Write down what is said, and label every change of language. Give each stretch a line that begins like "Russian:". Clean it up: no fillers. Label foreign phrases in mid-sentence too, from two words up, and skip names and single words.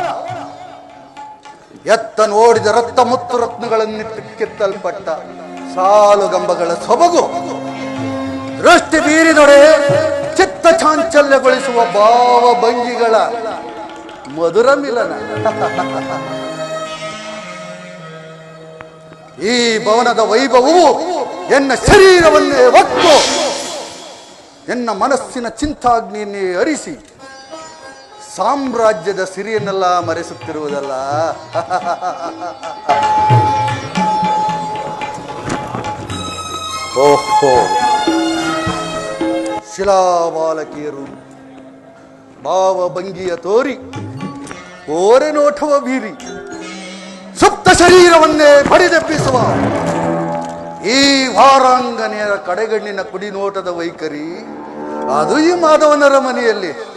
Kannada: ಎತ್ತ ನೋಡಿದ ರಕ್ತ ಮುತ್ತು ರತ್ನಗಳನ್ನಿಟ್ಟು ಕೆತ್ತಲ್ಪಟ್ಟ ಸಾಲುಗಂಬಗಳ ಸೊಬಗು ದೃಷ್ಟಿ ಬೀರಿದೊಡೆ ಚಿತ್ತ ಚಾಂಚಲ್ಯಗೊಳಿಸುವ ಭಾವಭಂಗಿಗಳ ಮಧುರ ಮಿಲನ ಈ ಭವನದ ವೈಭವವು ಎನ್ನ ಶರೀರವನ್ನೇ ಹೊತ್ತು ಎನ್ನ ಮನಸ್ಸಿನ ಚಿಂತಾಗ್ನಿಯನ್ನೇ ಅರಿಸಿ ಸಾಮ್ರಾಜ್ಯದ ಸಿರಿಯನ್ನೆಲ್ಲ ಮರೆಸುತ್ತಿರುವುದಲ್ಲ ಓಹೋ ಶಿಲಾಬಾಲಕಿಯರು ಭಾವಭಂಗಿಯ ತೋರಿ ಓರೆ ನೋಟವ ಬೀರಿ ಸುಪ್ತ ಶರೀರವನ್ನೇ ಬಡಿದೆಪ್ಪಿಸುವ ಈ ವಾರಾಂಗನೆಯರ ಕಡೆಗಣ್ಣಿನ ಕುಡಿನೋಟದ ವೈಖರಿ ಅದು ಈ ಮಾಧವನರ ಮನೆಯಲ್ಲಿ